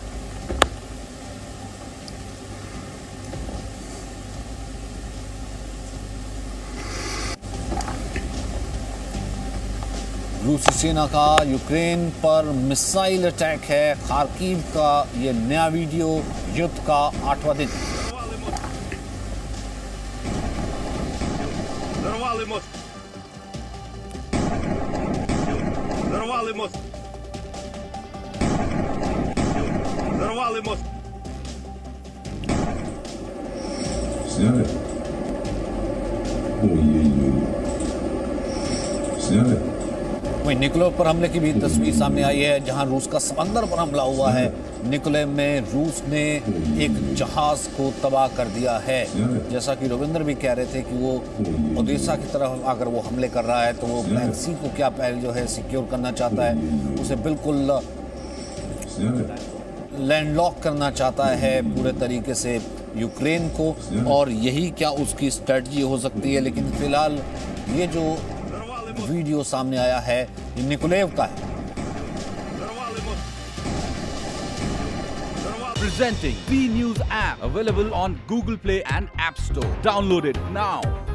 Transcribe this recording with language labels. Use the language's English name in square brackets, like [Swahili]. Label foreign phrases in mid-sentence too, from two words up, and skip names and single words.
[Hindi] रूसी सेना का यूक्रेन पर मिसाइल अटैक है। खार्किव का ये नया वीडियो, युद्ध का 8वां दिन। [Russian] Взорвали мост. Взорвали мост. Взорвали мост. Сняли? Ой-ой-ой. Сняли? [Hindi] वहीं निकोलेव पर हमले की भी तस्वीर सामने आई है, जहां रूस का समंदर पर हमला हुआ है। निकोलेव में रूस ने एक जहाज को तबाह कर दिया है। जैसा कि रविंद्र भी कह रहे थे कि वो ओडेसा की तरफ अगर वो हमले कर रहा है तो वो ब्लैक सी को क्या पहले जो है सिक्योर करना चाहता है, उसे बिल्कुल लैंडलॉक करना चाहता है पूरे तरीके से यूक्रेन को, और यही क्या उसकी स्ट्रेटजी हो सकती है। लेकिन फिलहाल ये जो वीडियो सामने आया है ये निकोलेव का है। [English] Presenting B News app, available on Google Play and App Store. Download it now.